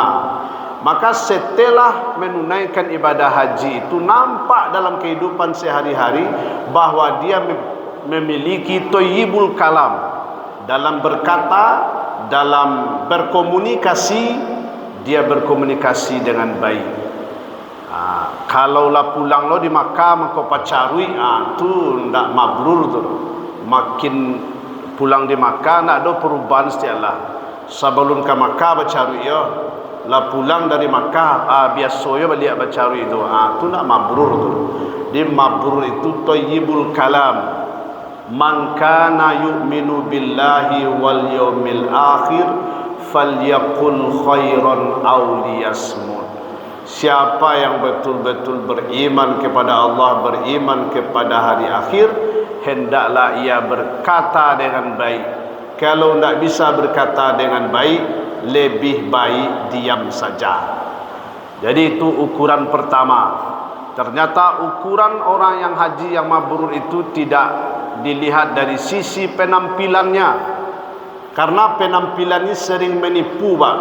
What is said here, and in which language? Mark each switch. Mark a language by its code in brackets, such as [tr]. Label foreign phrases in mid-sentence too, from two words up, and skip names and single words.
[id] Maka setelah menunaikan ibadah haji itu nampak dalam kehidupan sehari-hari bahwa dia memiliki [ar] طيب الكلام, [id] dalam berkata, dalam berkomunikasi, dia berkomunikasi dengan baik. [min] Kalaulah pulang lo di Makkah maka pacarui, tu ndak mabrur tu. Makin pulang di Makkah nak ada perubahan setialah. Sebelum ke Makkah pacarui yo, lah pulang dari Makkah biasa yo balik pacarui tu. Tu ndak mabrur tu. [id] Di mabrur itu [ar] طيب الكلام. من كان يؤمن بالله واليوم الآخر فليقل خيرا أو ليصمت. [id] Siapa yang betul-betul beriman kepada Allah, beriman kepada hari akhir, hendaklah ia berkata dengan baik. Kalau tidak bisa berkata dengan baik, lebih baik diam saja. Jadi itu ukuran pertama. Ternyata ukuran orang yang haji yang mabrur itu tidak dilihat dari sisi penampilannya, karena penampilan ini sering menipu, Pak.